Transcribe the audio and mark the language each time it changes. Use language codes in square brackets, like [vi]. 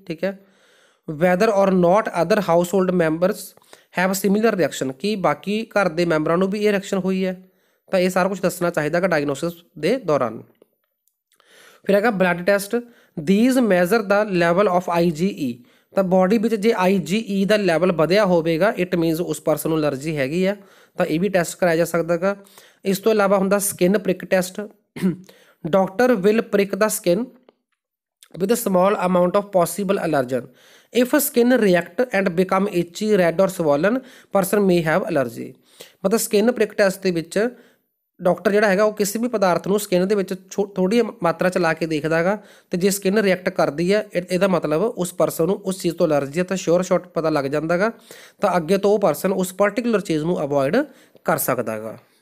[pa] ਠੀਕ ਹੈ, [en] whether or not other household members have similar reaction, [pa] ਕਿ ਬਾਕੀ ਘਰ ਦੇ ਮੈਂਬਰਾਂ ਨੂੰ ਵੀ ਇਹ ਰਿਐਕਸ਼ਨ ਹੋਈ ਹੈ, ਤਾਂ ਇਹ ਸਾਰਾ ਕੁਝ ਦੱਸਣਾ ਚਾਹੀਦਾ ਕਿ ਡਾਇਗਨੋਸਿਸ ਦੇ ਦੌਰਾਨ। ਫਿਰ ਹੈਗਾ blood test. [en] these measure the level of IgE, [pa] ਤਾਂ ਬੋਡੀ ਵਿੱਚ ਜੇ IgE ਦਾ ਲੈਵਲ ਵਧਿਆ ਹੋਵੇਗਾ [en] it means [pa] ਉਸ ਪਰਸਨ ਨੂੰ ਐਲਰਜੀ ਹੈਗੀ ਆ, ਤਾਂ ਇਹ ਵੀ ਟੈਸਟ ਕਰਾਇਆ ਜਾ ਸਕਦਾ ਗਾ। ਇਸ ਤੋਂ ਇਲਾਵਾ ਹੁੰਦਾ skin prick test. [en] Doctor will prick the skin with a small amount of possible allergen. If skin react and become itchy, red or swollen, person may have allergy. [pa] ਮਤਲਬ ਸਕਿਨ ਪ੍ਰਿਕ ਟੈਸਟ ਦੇ ਵਿੱਚ doctor ਜਿਹੜਾ ਹੈਗਾ ਉਹ ਕਿਸੇ ਵੀ ਪਦਾਰਥ ਨੂੰ skin ਦੇ ਵਿੱਚ ਥੋੜੀ ਮਾਤਰਾ ਚ ਲਾ ਕੇ ਦੇਖਦਾ ਹੈਗਾ, ਤੇ ਜੇ ਸਕਿਨ ਰਿਐਕਟ ਕਰਦੀ ਹੈ ਇਹਦਾ ਮਤਲਬ ਉਸ ਪਰਸਨ ਨੂੰ ਉਸ ਚੀਜ਼ ਤੋਂ ਅਲਰਜੀ ਹੈ, ਤਾਂ [en] sure shot [pa] ਪਤਾ ਲੱਗ ਜਾਂਦਾ ਹੈਗਾ, ਤਾਂ ਅੱਗੇ ਤੋਂ ਉਹ ਪਰਸਨ ਉਸ ਪਰਟੀਕੂਲਰ ਚੀਜ਼ ਨੂੰ ਅਵੋਇਡ ਕਰ ਸਕਦਾ ਹੈਗਾ।